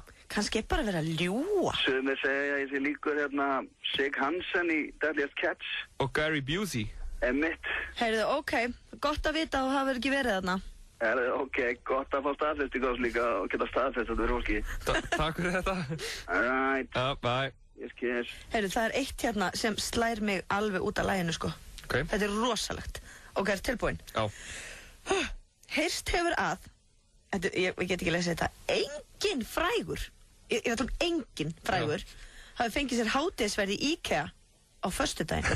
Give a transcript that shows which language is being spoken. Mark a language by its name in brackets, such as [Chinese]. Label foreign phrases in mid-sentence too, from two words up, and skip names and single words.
[Icelandic] Kannski bara verið að ljúga. Sumir segja ég sé líkur Sig Hansen í Deadliest Catch. Og Gary Busey. Emmett. Heyrðu, ok, gott að vita að þú hafur ekki verið þarna. Ok, gott að fá staðfestingos líka og geta staðfest þetta fyrir fólki. Takk fyrir þetta. Alright. Bye. Yes. Heyrðu, það eitt hérna sem slær mig alveg út af laginu, sko. Ok. Þetta rosalegt. Ok, tilbúin? Já. Heyrst hefur að, ég get ekki lesið þetta, engin frægur, ég ætlum engin frægur, hafi fengið sér hádegisverð í IKEA á föstudaginn.